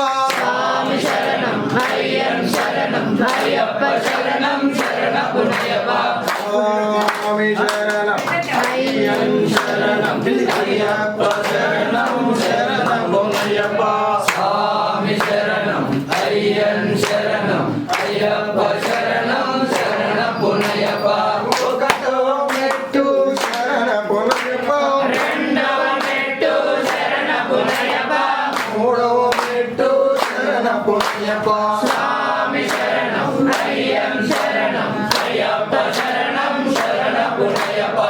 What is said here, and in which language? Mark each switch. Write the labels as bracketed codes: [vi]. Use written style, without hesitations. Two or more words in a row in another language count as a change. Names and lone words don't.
[ml] സ്വാമി ശരണം അയ്യൻ ശരണം അയ്യപ്പാ ശരണം ശരണ പുണ്യപ്പാ സ്വാമി ശരണം അയ്യൻ ശരണം അയ്യപ്പാ ശരണം ശരണ പൊന്യപ്പാ സ്വാമി ശരണം അയ്യൻ ശരണം അയ്യപ്പാ ശരണം ശരണ പുണ്യപ്പാ [te] ఒకటో మెట్టు [ml] ശരണ പൊന്നയ്യപ്പ [te] రెండవ మెట్టు [ml] ശരണ പുണ്യപ്പാ [te] మూడో మెట్టు [ml] ശരണ പൊന്നയ്യപ്പ സ്വാമി ശരണം അയ്യം ശരണം അയ്യപ്പ ശരണം ശരണ പുണ്യപ്പാ